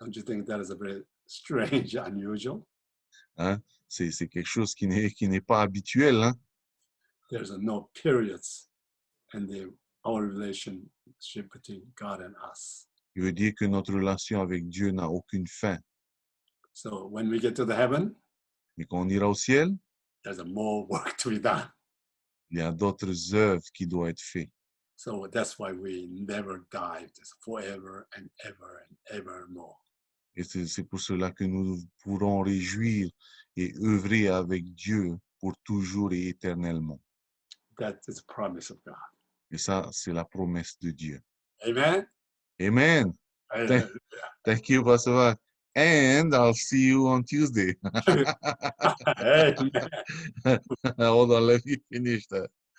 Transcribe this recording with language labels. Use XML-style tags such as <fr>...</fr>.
<en>Don't you think that is a very strange, unusual? Hein?</en> <fr>C'est quelque chose qui n'est pas habituel. Hein?</fr> <en>There's no periods in our relationship between God and us.</en> <fr>Il veut dire que notre relation avec Dieu n'a aucune fin.</fr> <en>So when we get to the heaven,</en> <fr>Mais quand on ira au ciel,</fr> <en>there's more work to be done.</en> <fr>il y a d'autres œuvres qui doivent être faites.</fr> <en>So that's why we never die, just forever and ever more.</en> <fr>Et c'est pour cela que nous pourrons réjouir et œuvrer avec Dieu pour toujours et éternellement.</fr> <en>That is a promise of God.</en> <fr>Et ça, c'est la promesse de Dieu.</fr> <en>Amen. Amen. Thank you, Pastor Mark. And I'll see you on Tuesday. Amen. Hold on, let me finish that.</en>